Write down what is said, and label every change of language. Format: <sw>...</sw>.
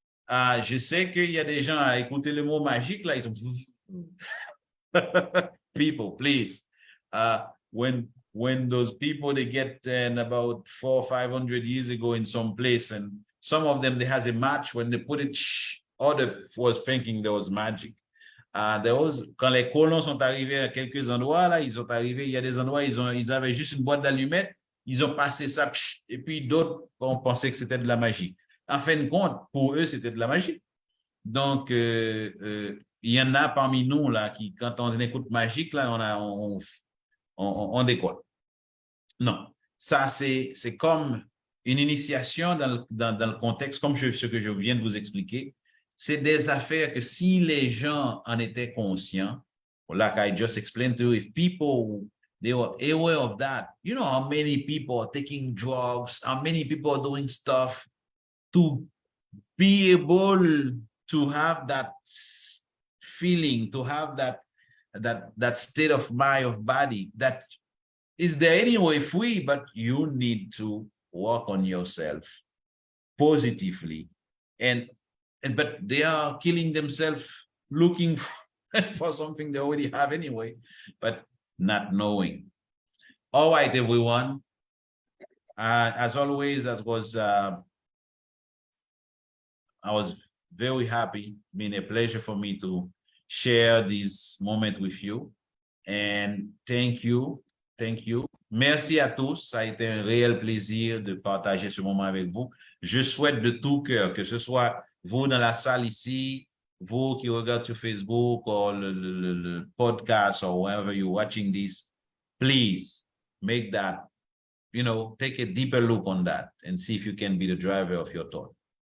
<fr>Je sais qu'il y a des gens à écouter le mot magique, là, ils sont...</fr> <en>People, please. When those people, they get in about 400 or 500 years ago in some place, and some of them, they has a match, when they put it, others was thinking there was magic.</en> <fr>Quand les colons sont arrivés à quelques endroits, là, ils sont arrivés, il y a des endroits, ils avaient juste une boîte d'allumettes, ils ont passé ça, et puis d'autres ont pensé que c'était de la magie. En fin de compte, pour eux, c'était de la magie. Donc, il y en a parmi nous, là, qui, quand on écoute magique, là, on décolle. Non, ça, c'est comme une initiation dans le contexte, comme ce que je viens de vous expliquer. C'est des affaires que si les gens en étaient conscients,</fr> <en>like I just explained to you, if people, they were aware of that, you know how many people are taking drugs, how many people are doing stuff to be able to have that feeling, to have that state of mind, of body, that is there anyway free, but you need to work on yourself positively. But they are killing themselves looking for something they already have anyway, but not knowing. All right, everyone. As always, I was very happy, been a pleasure for me to share this moment with you. And thank you.</en> <fr>Merci à tous. Ça a été un réel plaisir de partager ce moment avec vous. Je souhaite de tout cœur, que ce soit vous dans la salle ici, vous qui regardez sur Facebook ou le podcast</fr> <en>or wherever you're watching this, please make that, take a deeper look on that and see if you can be the driver of your thought.</en>